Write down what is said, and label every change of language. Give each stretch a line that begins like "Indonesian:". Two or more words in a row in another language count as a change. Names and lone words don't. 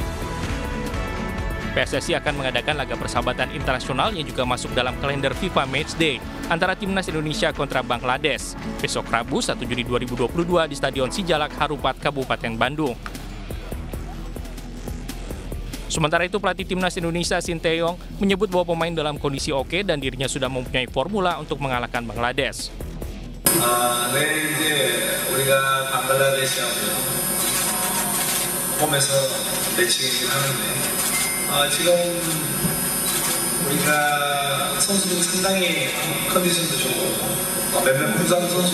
Indonesian: PSSI akan mengadakan laga persahabatan internasional yang juga masuk dalam kalender FIFA Matchday antara Timnas Indonesia kontra Bangladesh besok Rabu 1 Juni 2022 di Stadion Sijalak Harupat, Kabupaten Bandung. Sementara itu pelatih Timnas Indonesia Sinteyong menyebut bahwa pemain dalam kondisi oke dan dirinya sudah mempunyai formula untuk mengalahkan Bangladesh.
Korean: 지금 우리가 선수들이 상당히 컨디션도 좋고 몇몇 부상 선수